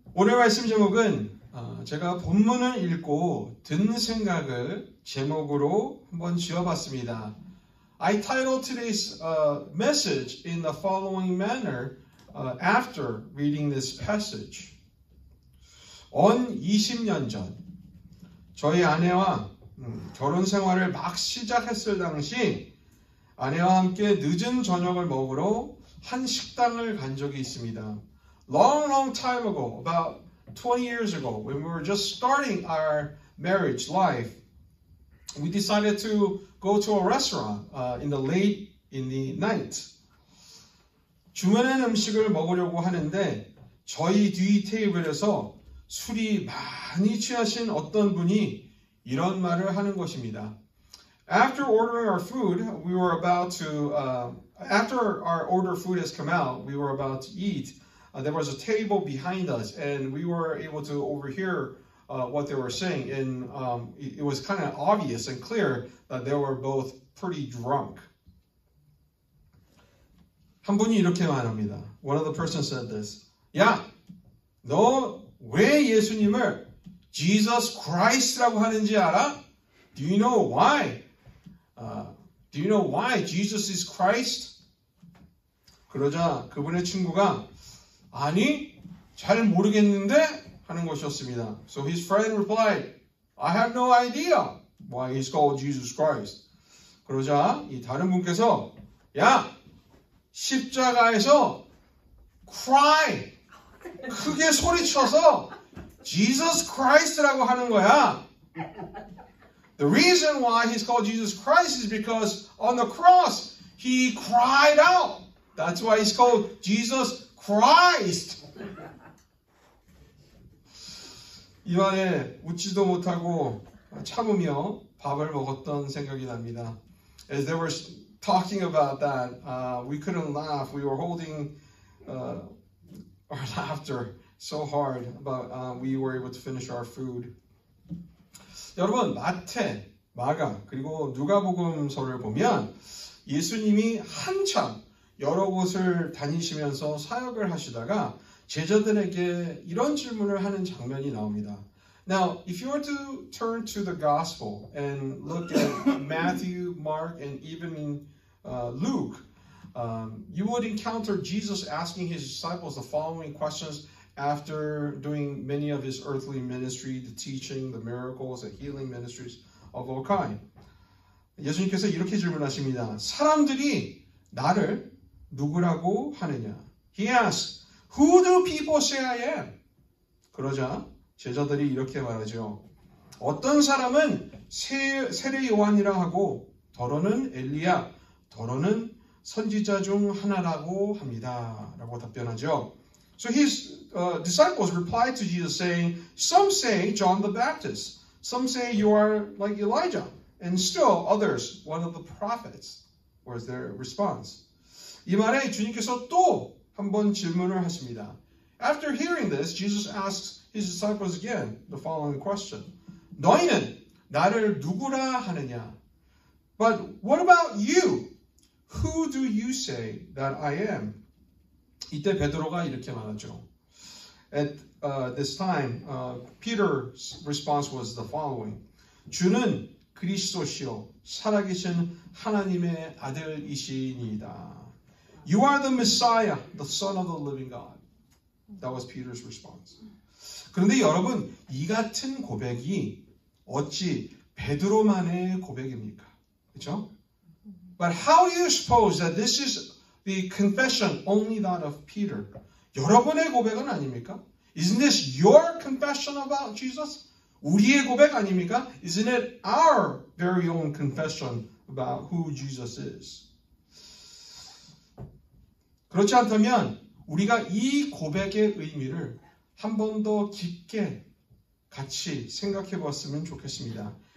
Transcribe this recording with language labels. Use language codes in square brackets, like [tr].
[ko] 오늘 말씀 제목은 제가 본문을 읽고 든 생각을 제목으로 한번 지어봤습니다. [en] I titled today's message in the following manner after reading this passage. [ko] 언 20년 전 저희 아내와 결혼 생활을 막 시작했을 당시 아내와 함께 늦은 저녁을 먹으러 한 식당을 간 적이 있습니다. [en] Long time ago, about 20 years ago, when we were just starting our marriage life, we decided to go to a restaurant in the night. [ko] 주문한 음식을 먹으려고 하는데 저희 뒤 테이블에서 술이 많이 취하신 어떤 분이 이런 말을 하는 것입니다. [en] After ordering our food, we were about to, after our order food has come out, we were about to eat. There was a table behind us, and we were able to overhear what they were saying. And it was kind of obvious and clear that they were both pretty drunk. [ko] 한 분이 이렇게 말합니다. [en] One of the persons said this. [ko] 야, 너 왜 예수님을 Jesus Christ라고 하는지 알아? [en] Do you know why? Do you know why Jesus is Christ? [ko] 그러자 그분의 친구가 아니, 잘 모르겠는데 하는 것이었습니다. [en] So his friend replied, I have no idea why he's called Jesus Christ. [ko] 그러자 이 다른 분께서 야, 십자가에서 cry, 크게 소리쳐서 Jesus Christ라고 하는 거야. [en] The reason why he's called Jesus Christ is because on the cross he cried out. That's why he's called Jesus Christ. [ko] 이 말에 웃지도 못하고 참으며 밥을 먹었던 생각이 납니다. [en] As they were talking about that, we couldn't laugh. We were holding our laughter so hard, but we were able to finish our food. [ko] 여러분, 마태, 마가, 그리고 누가복음서를 보면 예수님이 한참 여러 곳을 다니시면서 사역을 하시다가 제자들에게 이런 질문을 하는 장면이 나옵니다. [en] Now, if you were to turn to the gospel and look at Matthew, Mark, and even Luke, you would encounter Jesus asking his disciples the following questions after doing many of his earthly ministry, the teaching, the miracles, the healing ministries of all kind. [ko] 예수님께서 이렇게 질문하십니다. 사람들이 나를 누구라고 하느냐? [en] He asks, Who do people say I am? [ko] 그러자 제자들이 이렇게 말하죠. 어떤 사람은 세례 요한이라 하고 더러는 엘리야, 더러는 선지자 중 하나라고 합니다. 라고 답변하죠. [en] So his disciples replied to Jesus saying, Some say John the Baptist, some say you are like Elijah, and still others, one of the prophets, was their response. [ko] 이 말에 주님께서 또 한 번 질문을 하십니다. [en] After hearing this, Jesus asks his disciples again the following question. [ko] 너희는 나를 누구라 하느냐? [en] But what about you? Who do you say that I am? [ko] 이때 베드로가 이렇게 말하죠. [en] At this time, Peter's response was the following. [ko] 주는 그리스도시요 살아계신 하나님의 아들이시니이다. [en] You are the Messiah, the Son of the living God. That was Peter's response. [ko] 그런데 여러분, 이 같은 고백이 어찌 베드로만의 고백입니까? 그렇죠? [en] But how do you suppose that this is the confession only that of Peter? [ko] 여러분의 고백은 아닙니까? [en] Isn't this your confession about Jesus? [ko] 우리의 고백 아닙니까? [en] Isn't it our very own confession about who Jesus is? [ko] 그렇지 않다면 우리가 이 고백의 의미를 한 번 더 깊게 같이 생각해 보았으면 좋겠습니다.